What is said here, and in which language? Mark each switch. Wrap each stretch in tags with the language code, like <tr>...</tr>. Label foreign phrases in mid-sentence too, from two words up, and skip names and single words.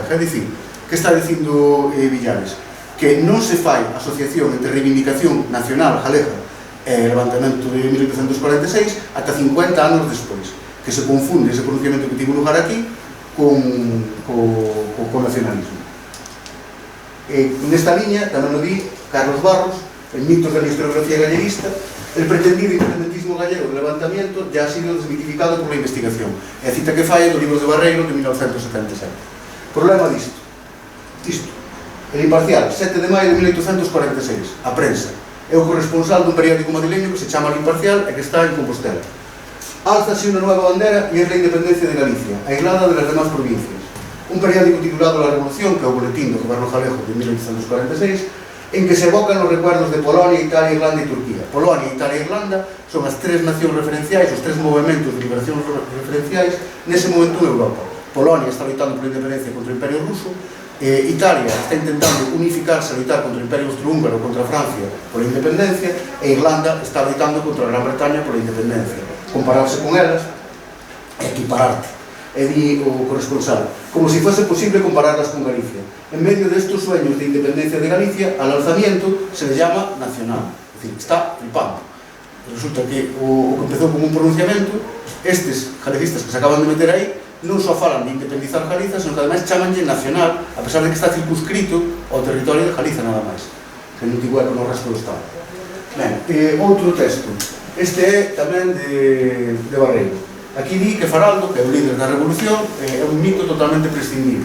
<gl>É dicir, que está dicindo Villares? Que non se fai asociación entre reivindicación nacional galega e levantamento de 1846 ata 50 anos despois, que se confunde ese pronunciamento que tivo lugar aquí con nacionalismo. Nesta liña, tamén lo di Carlos Barros, en Mitos da historiografía galleguista,</gl> <es>el pretendido independentismo gallego do levantamiento ya ha sido desmitificado por la investigación.</es> <gl>É a cita que fai do libro de Barreiro de 1977. Problema disto. El Imparcial, 7 de maio de 1846, a prensa. É o corresponsal dun periódico madrileño que se chama El Imparcial e que está en Compostela. Álzase unha</gl> <es>nueva bandera</es> <gl>e é</gl> <es>la independencia de Galicia, aislada de las demás provincias.</es> <gl>Un periódico titulado La Revolución, que é o boletín do goberno galego de 1846, en que se evocan os recuerdos de Polonia, Italia, Irlanda e Turquía. Polonia, Italia e Irlanda son as tres nacións referenciais, os tres movimentos de liberación referenciais nese momento en Europa. Polonia está loitando por a independencia contra o Imperio Ruso, Italia está intentando unificarse a loitar contra o Imperio Austrohúngaro, contra Francia por a independencia, e Irlanda está loitando contra a Gran Bretaña por a independencia. Compararse con elas é equipararte, é di o corresponsal,</gl> <es>como si fuese posible compararlas con Galicia. En medio de estos sueños de independencia de Galicia, al alzamiento se le llama nacional, es decir, está flipando.</es> <gl>Resulta que o que empezou como un pronunciamento, estes galeguistas que se acaban de meter aí, non só falan de independizar Galiza, senón que ademais chamanlle nacional, a pesar de que está circunscrito ao territorio de Galiza nada máis, que non tivo con o resto do Estado. Ben, outro texto. Este é tamén de Barreiro. Aquí di que Faraldo, que é o líder da revolución, é un mito totalmente prescindible.</gl>